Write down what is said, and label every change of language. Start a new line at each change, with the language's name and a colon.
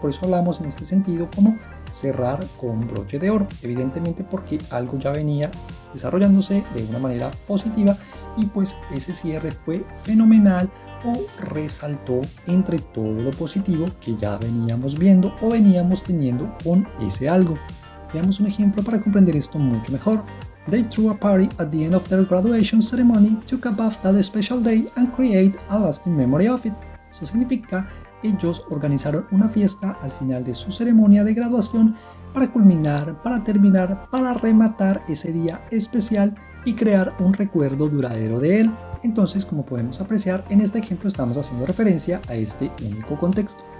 Spanish: Por eso hablamos en este sentido como cerrar con broche de oro, evidentemente porque algo ya venía desarrollándose de una manera positiva y pues ese cierre fue fenomenal o resaltó entre todo lo positivo que ya veníamos viendo o veníamos teniendo con ese algo. Veamos un ejemplo para comprender esto mucho mejor.
English: They threw a party at the end of their graduation ceremony to cap off that special day and create a lasting memory of it.
Spanish: Eso significa, ellos organizaron una fiesta al final de su ceremonia de graduación para culminar, para terminar, para rematar ese día especial y crear un recuerdo duradero de él. Entonces, como podemos apreciar, en este ejemplo estamos haciendo referencia a este único contexto.